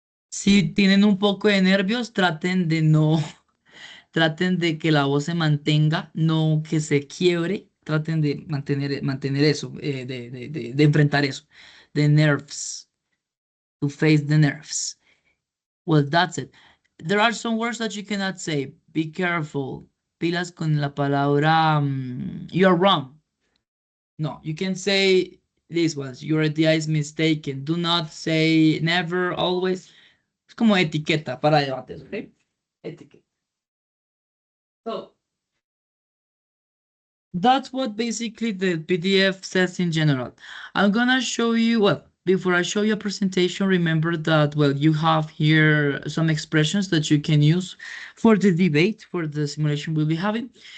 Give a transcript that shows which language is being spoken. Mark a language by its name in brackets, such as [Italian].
[Spanish] Si tienen un poco de nervios, traten de que la voz se mantenga, no que se quiebre, traten de mantener eso, de enfrentar eso. [English] The nerves, to face the nerves. Well, that's it. There are some words that you cannot say. Be careful. [Spanish] Pilas con la palabra [English] you're wrong. No, you can say these ones. Your idea is mistaken. Do not say never, always. [Spanish] Es como etiqueta para debates, ¿ok? Etiqueta. [English] So, that's what basically the PDF says in general. I'm gonna show you, well, before I show you a presentation, remember that, well, you have here some expressions that you can use for the debate, for the simulation we'll be having.